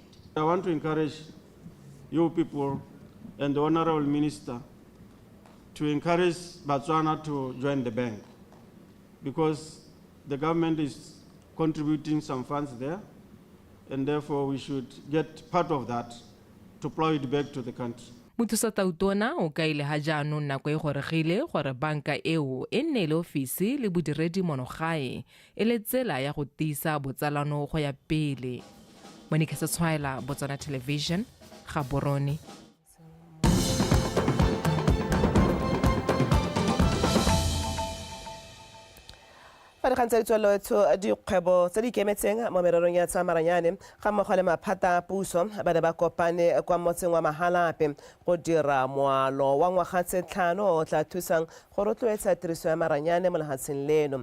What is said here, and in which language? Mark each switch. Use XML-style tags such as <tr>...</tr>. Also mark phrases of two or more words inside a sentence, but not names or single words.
<en>I want to encourage you people and the Honorable Minister to encourage Botswana to join the bank, because the government is contributing some funds there, and therefore we should get part of that to plow it back to the country.</en> <tn>Mothusatautona o kaile ha jaanong nako e goregile gore banka eo e nne le ofisi le bodiredi monogae e le tsela ya go tiisa botsalano go ya pele. Monica Tshwaela, Botswana Television, Gaborone. Fa re gantse tswelo etso dikgwebo tse di ikemetseng mo mererong ya tsa maranyane ga mmogo le maphata a puso ba ne ba kopane kwa motseng wa Palapye go dira moalo wa ngwaga tlhano o tla thusang go rotloetsa tiriso ya maranyane mo lehatsheng leno.</tn>